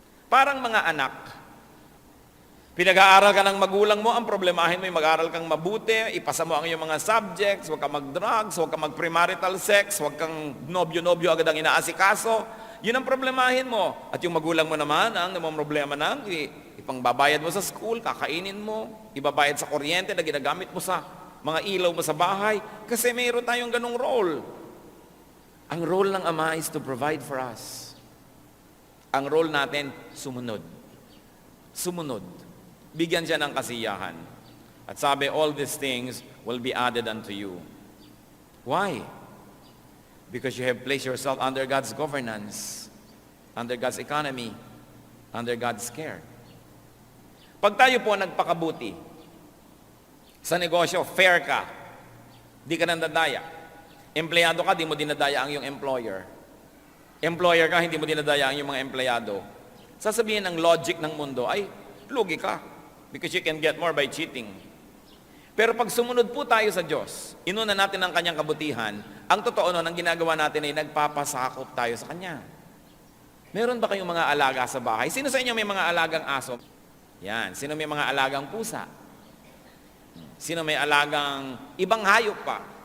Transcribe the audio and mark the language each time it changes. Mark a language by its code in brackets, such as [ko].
[tl] Parang mga anak, pinag-aaral ka ng magulang mo, ang problemahin mo yung mag-aaral kang mabuti, ipasa mo ang iyong mga subjects, huwag kang mag-drugs, huwag kang mag-premarital sex, huwag kang nobyo-nobyo agad ang inaasikaso. Yun ang problemahin mo. At yung magulang mo naman, ang namang problema ng ipangbabayad mo sa school, kakainin mo, ibabayad sa kuryente na ginagamit mo sa mga ilaw mo sa bahay. Kasi mayroon tayong ganong role. Ang role ng Ama [en] is to provide for us. [tl] Ang role natin, sumunod. Sumunod. Bigyan siya ng kasiyahan. At sabi, [en] all these things will be added unto you. Why? Because you have placed yourself under God's governance, under God's economy, under God's care. [tl] Pag tayo po nagpakabuti, sa negosyo, fair ka, di ka nandadaya. Empleyado ka, di mo dinadaya ang iyong employer. Employer ka, hindi mo dinadaya ang iyong mga empleyado. Sasabihin ng logic ng mundo, ay, lugi ka, [en] because you can get more by cheating. [tl] Pero pag sumunod po tayo sa Diyos, inuna natin ang Kanyang kabutihan, ang totoo nun, ang ginagawa natin ay nagpapasakop tayo sa Kanya. Meron ba kayong mga alaga sa bahay? Sino sa inyo may mga alagang aso? Yan. Sino may mga alagang pusa? Sino may alagang ibang hayop pa?